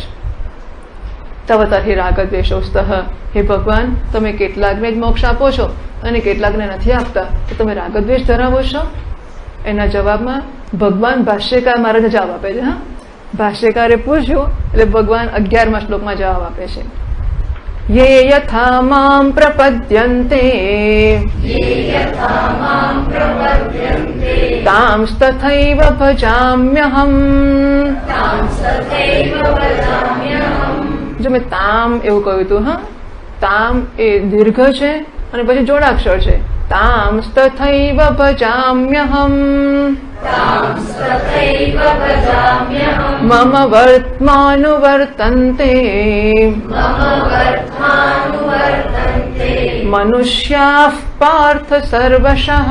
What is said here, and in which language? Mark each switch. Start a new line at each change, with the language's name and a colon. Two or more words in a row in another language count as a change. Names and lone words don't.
Sanskrit: तव तर्हि रागद्वेषौस्तः,
Gujarati: હે ભગવાન તમે કેટલાકને જ મોક્ષ આપો છો અને કેટલાકને નથી આપતા, તો તમે રાગદ્વેષ ધરાવો છો? એના જવાબમાં ભગવાન ભાષ્યકાર મહારાજને જવાબ આપે છે. હા, ભાષ્યકારે પૂછ્યું એટલે ભગવાન 11મા શ્લોકમાં જવાબ આપે છે
Sanskrit: ये यथा मां प्रपद्यन्ते तांस्तथैव भजाम्यहम्.
Gujarati: જો મેં તામ એવું કહ્યું હતું, હા, તામ એ દીર્ઘ છે અને પછી જોડાક્ષર છે.
Sanskrit: तांस्तथैव भजाम्यहम मम वर्त्मानुवर्तन्ते मनुष्याः पार्थ सर्वशः.